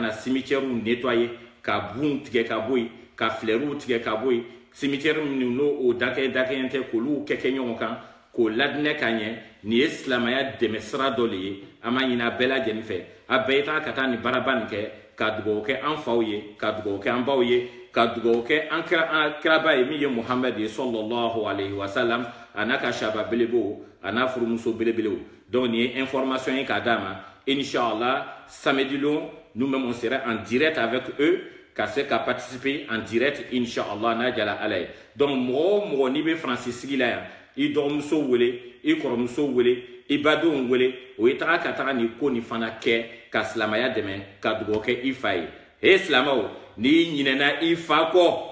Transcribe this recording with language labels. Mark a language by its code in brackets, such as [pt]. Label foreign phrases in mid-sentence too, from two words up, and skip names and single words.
[bm] na [fr] cimetière nettoyer [bm] ka bunw tigɛ ka bɔ yen ka fleurs tigɛ ka bɔ yen cimetière minnu n'o dakɛɲɛ tɛ k'olu kɛ ɲɔgɔn kan k'o ladinɛ ka ɲɛ nin ye silamɛya dɛmɛ sira dɔ de ye an b'a ɲini a bɛɛ lajɛlen fɛ a bɛɛ ye taa ka taa nin baaraba nin kɛ ka dugawu kɛ an faw ye ka dugawu kɛ an baw ye ka dugawu kɛ an kiraba ye min ye Muhamad ye [ar] صلى الله عليه وسلم [bm] a n'a ka sahaba belebew a n'a furumuso belebelew donc nin ye information ye k'a d'a ma inshallah samedi lon [fr] nous-mêmes on sera en direct avec eux [bm] ka se ka [fr] participer en direct [bm] inshallah n'a jala Ala ye donc mɔgɔ o mɔgɔ n'i bɛ Faransi sigi la yan i dɔgɔmuso wele i kɔrɔmuso wele i badenw wele o ye taga ka taga nin ko nin fana kɛ ka silamɛya dɛmɛ ka dugawu kɛ i fa ye he silamɛw n'i ɲinɛna i fa kɔ